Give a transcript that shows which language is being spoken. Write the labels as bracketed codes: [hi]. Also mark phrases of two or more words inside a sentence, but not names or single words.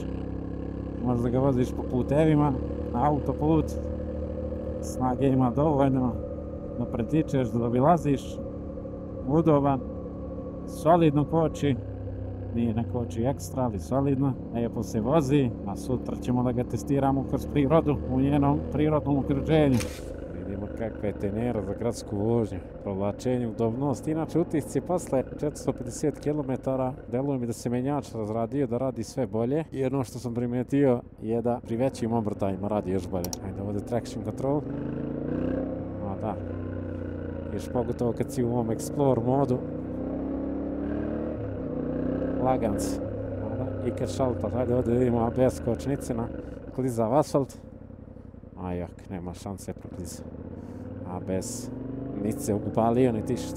[sr] Možeš da ga voziš po putevima, autoput, snage ima dovoljno da pretičeš, da obilaziš, udoban, solidno koči, nije ne koči ekstra, ali solidno, lijepo se vozi, a sutra ćemo da ga testiramo kroz prirodu, u njenom prirodnom okruženju. Vidimo kakva je tenera za gradsku vožnju, provlačenje, udobnost. Inače utisci posle 450 km deluje mi da se menjač razradio, da radi sve bolje. I ono što sam primetio je da pri većim obrtajima radi još bolje. Ajde ovdje [en] traction control. [sr] A da, još pogotovo kad si u ovom Explore modu. Laganc. I kad šalta, ajde ovdje vidimo ABS kočnicina, klizav asfalt. Ajak, nema šanse prokliza. ABS, niti se upalio, niti što.